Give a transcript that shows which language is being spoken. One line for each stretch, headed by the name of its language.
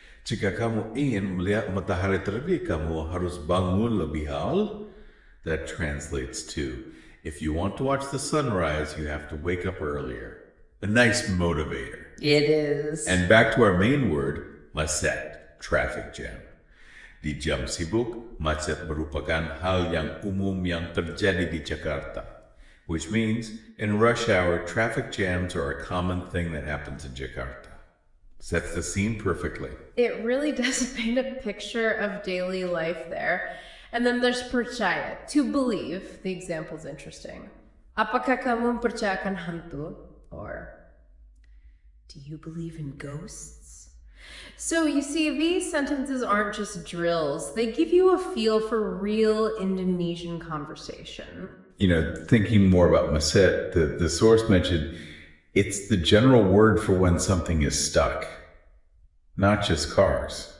Indonesian: Jika kamu ingin melihat matahari terbit, kamu harus bangun lebih awal.
English: That translates to, if you want to watch the sunrise, you have to wake up earlier. A nice motivator. It is. And back to our main word, macet, traffic jam.
Indonesian: Di jam sibuk, macet merupakan hal yang umum yang terjadi di Jakarta,
English: which means in rush hour, traffic jams are a common thing that happens in Jakarta. Sets the scene perfectly. It really does paint a picture of daily life there. And then there's percaya, to believe. The example is interesting.
Indonesian: Apakah kamu percayakan hantu?
English: Or, do you believe in ghosts? So you see, these sentences aren't just drills. They give you a feel for real Indonesian conversation. Thinking more about macet, the source mentioned it's the general word for when something is stuck, not just cars.